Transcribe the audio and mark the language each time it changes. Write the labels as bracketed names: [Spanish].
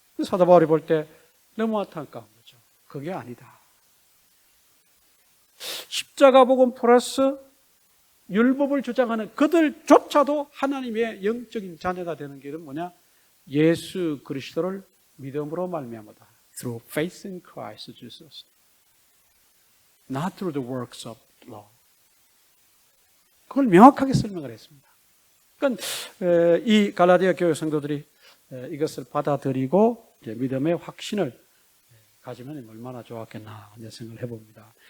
[Korean] 사도 바울이 볼 때 너무 안타까운 거죠. 그게 아니다. 십자가 복음 플러스 율법을 주장하는 그들조차도 하나님의 영적인 자녀가 되는 길은 뭐냐? 예수 그리스도를 믿음으로 말미암아다. [English] Through faith in Christ Jesus. Not through the works of law. [Korean] 그걸 명확하게 설명을 했습니다. 그러니까 이 갈라디아 교회 성도들이 이것을 받아들이고 믿음의 확신을 가지면 얼마나 좋았겠나 생각을 해봅니다.